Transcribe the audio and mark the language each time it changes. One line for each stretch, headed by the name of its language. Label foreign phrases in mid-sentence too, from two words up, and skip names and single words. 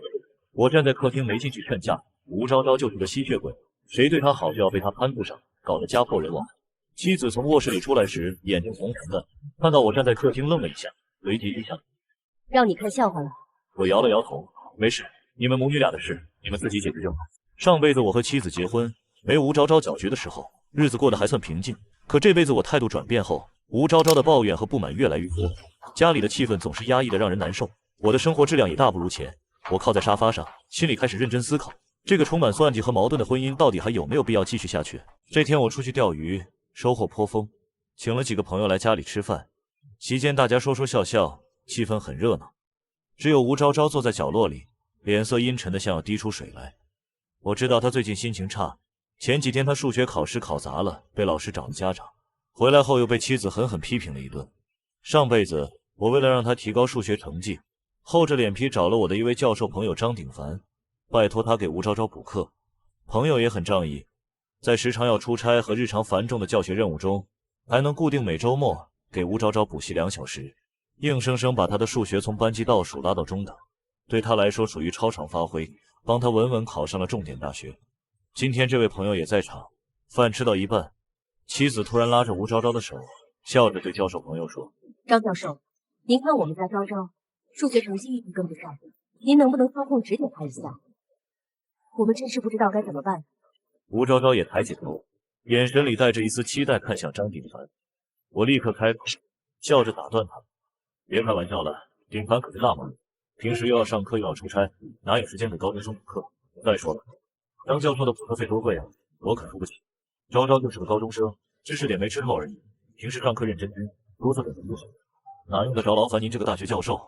Chinese: 我站在客廳沒進去勸架，吳昭昭就是個吸血鬼，誰對她好就要被她攀附上，搞得家破人亡。妻子從臥室裡出來時，眼睛紅紅的，看到我站在客廳愣了一下，隨即低下。讓你看笑話了。我摇了摇頭，沒事，你們母女倆的事，你們自己解決就好。上輩子我和妻子結婚，沒有吳昭昭攪局的時候，日子過得還算平靜。可這輩子我態度轉變後，吳昭昭的抱怨和不滿越來越多，家裡的氣氛總是壓抑的讓人難受，我的生活質量也大不如前。我靠在沙發上，心裡開始認真思考，這個充滿算計和矛盾的婚姻到底還有沒有必要繼續下去。這天我出去釣魚，收穫頗豐，請了幾個朋友來家裡吃飯，席間大家說說笑笑，氣氛很熱鬧。只有吳昭昭坐在角落裡，臉色陰沉的像要滴出水來。我知道她最近心情差，前幾天她数学考試考砸了，被老師找了家长，回來后又被妻子狠狠批評了一頓。上輩子我為了讓她提高數学成績，厚着臉皮找了我的一位教授朋友張鼎凡，拜託他給吳昭昭補課。朋友也很仗義，在時常要出差和日常繁重的教學任務中，還能固定每周末給吳昭昭補習2小時，硬生生把他的數學從班級倒數拉到中等，對他來說屬於超常發揮，幫他穩穩考上了重點大學。今天這位朋友也在場，飯吃到一半，妻子突然拉着吳昭昭的手，笑着对教授朋友說：“ 張教授，您看我們家昭昭數學成績一直跟不上，您能不能操控指点他一下？我們真是不知道該怎麼辦。” 吳昭昭也抬起頭，眼神裡帶着一絲期待，看向張鼎凡。我立刻開口，笑着打斷他：“別開玩笑了，鼎凡可是大忙，平時又要上課又要出差，哪有時間給高中生補課？再說了，張教授的補課費多貴啊，我可出不起。昭昭就是個高中生，知識點沒吃透而已，平時上課認真聽，多做點工作，哪用得着勞煩您這個大學教授？